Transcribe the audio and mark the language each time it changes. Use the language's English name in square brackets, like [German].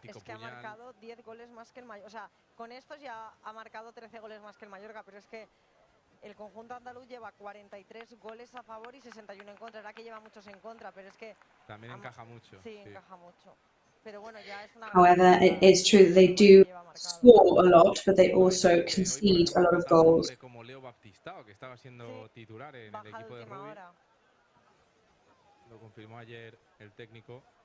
[Spanish] Es que ha marcado 10 goles más que el Mallorca. O sea, con estos ya ha marcado 13 goles más que el Mallorca, pero es que el conjunto andaluz lleva 43 goles a favor y 61 en contra. Era que lleva muchos en contra, pero es que... También encaja mucho. Sí, encaja mucho. Pero bueno, ya es una... [English] However, it is true that they do score a lot, but they also concede a lot of goals. [Spanish] Como Leo Baptistao, que estaba siendo titular en el equipo de Rubí. Lo confirmó ayer el técnico.